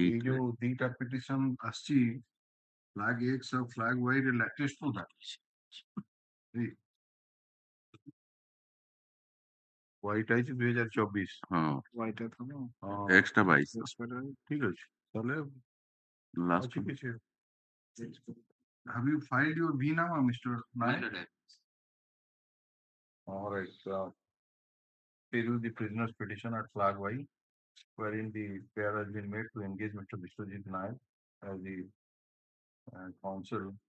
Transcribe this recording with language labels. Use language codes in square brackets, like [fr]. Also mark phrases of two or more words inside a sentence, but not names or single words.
[or] ଏଇ ଯୋଉ ଦିଟା ପିଟିସନ ଆସିଛି [en] flag X [or] ଆଉ [en] flag Y [or] ରେ latest କୋଉଟା? White ହେଇଛି 2024। ହଁ White ଟା ଏକ୍ସଟା 22 ଠିକ ଅଛି ତାହେଲେ ଲାଷ୍ଟ ଅଛି କିଛି। [en] Have you filed your V now, Mr. Nayak? All right. Here is the prisoner's petition at flag Y, wherein the pair has been made to engage Mr. Vishwajit Nayak as the counsel.